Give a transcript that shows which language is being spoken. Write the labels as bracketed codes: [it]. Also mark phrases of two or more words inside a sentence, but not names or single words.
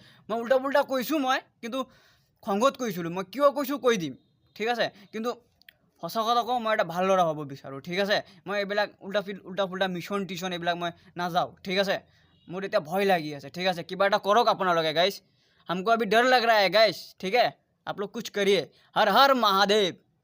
[as] মই উল্টা পুল্টা কৈছোঁ মই কিন্তু খঙত কৈছিলোঁ মই কিয় কৈছোঁ কৈ দিম ঠিক আছে। কিন্তু সঁচা কথা কওঁ মই এটা ভাল ল'ৰা হ'ব বিচাৰোঁ ঠিক আছে। মই এইবিলাক উল্টা পুল্টা [en] mission tuition [as] এইবিলাক মই নাযাওঁ ঠিক আছে। মোৰ এতিয়া ভয় লাগি আছে ঠিক আছে। কিবা এটা কৰক আপোনালোকে গাইছ। [hi] हमको अभी डर लग रहा है गाइस ठीक है। आप लोग कुछ करिए। हर हर महादेव।